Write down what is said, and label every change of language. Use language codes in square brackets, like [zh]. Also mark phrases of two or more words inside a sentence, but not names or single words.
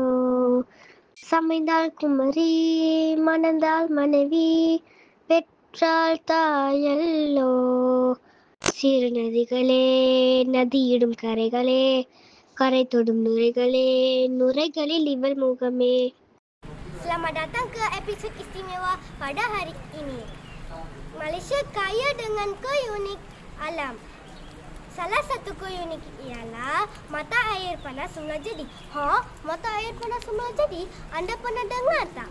[ta] சமைந்தால் குமரி, மணந்தால் மனைவி, பெற்றால் தாயல்லோ. சிறு நதிகளே, நதியிடும் கரைகளே, கரை தொடும் நுரைகளே, நுரைகளில் இவள் முகமே. [ms] Selamat datang ke episod istimewa pada hari ini. Malaysia kaya dengan keunik alam. Salah satu keunik ialah mata air panas semula jadi. Mata air panas semula jadi? Anda pernah dengar tak?